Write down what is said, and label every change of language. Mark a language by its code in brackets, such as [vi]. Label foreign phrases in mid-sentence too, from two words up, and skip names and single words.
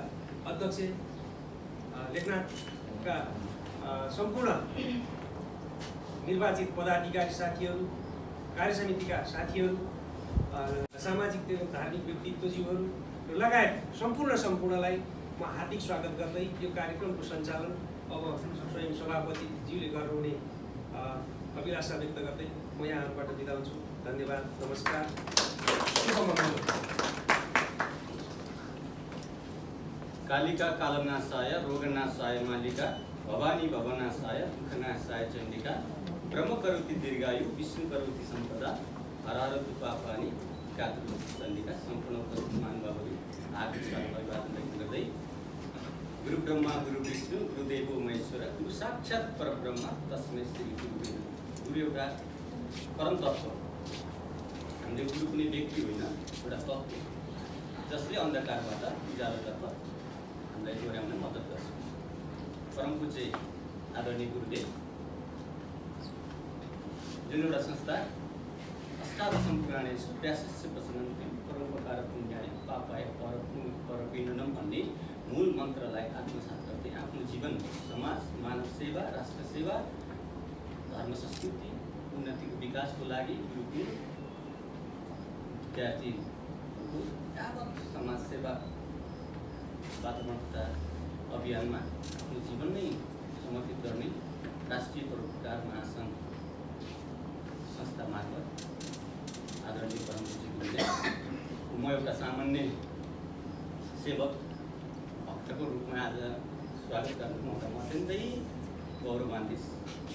[ne] अध्यक्ष, लेखनाथका सम्पूर्ण निर्वाचित पदाधिकारी साथीहरू, कार्यसमितिका साथीहरू, सामाजिक एवं धार्मिक व्यक्तित्वज्यूहरू लगायत सम्पूर्णलाई म हार्दिक स्वागत गर्दै यो कार्यक्रमको सञ्चालन अब स्वयं सभापतिज्यूले गर्नुहुने अभिलाषा व्यक्त गर्दै म यहाँहरूबाट बिदा हुन्छु। धन्यवाद, नमस्कार, शुभमङ्गल। [sa] कालिका कालनाशाय रोगनाशाय मालिका भवानी भवनाशाय दुःखनाशाय चण्डिका ब्रह्म करोति दीर्घायु विष्णु करोति सम्पदा हरारतु पापानि कातु चण्डिका। [ne] सम्पूर्ण उपस्थित महानुभावहरू हार्दिक अभिवादन व्यक्त गर्दै [sa] गुरु ब्रह्मा गुरु विष्णु गुरुदेवो महेश्वर गुरु साक्षात् परब्रह्म तस्मै श्री गुरुवे। [ne] गुरु एउटा परम तत्त्व, हामीले गुरु कुनै व्यक्ति होइन, एउटा तत्त्व जसले अन्धकारबाट उज्यालोतर्फ हामीलाई डोर्याउन मद्दत गर्छ। परम पूज्य आदरणीय गुरुदेव जुन एउटा संस्था [sa] अष्टादशम पुराणेषु व्यासस्य वचनन्ति परोपकार पुण्याय पापाय परपीडनम [ne] भन्ने मूल मन्त्रलाई आत्मसात गर्दै आफ्नो जीवन समाज मानव सेवा, राष्ट्र सेवा, धर्म संस्कृति उन्नतिको विकासको लागि गुरुकुल विद्यार्थीहरूको यावत समाज सेवा वातावरण तथा अभियानमा आफ्नो जीवन नै समर्पित गर्ने राष्ट्रिय परोपकार महासङ्घ संस्था मार्फत आदरणीय परम पूज्य गुरुदेव म एउटा सामान्य सेवक भक्तको रूपमा आज स्वागत गर्नु मौका म अत्यन्तै गौरवान्वित छु।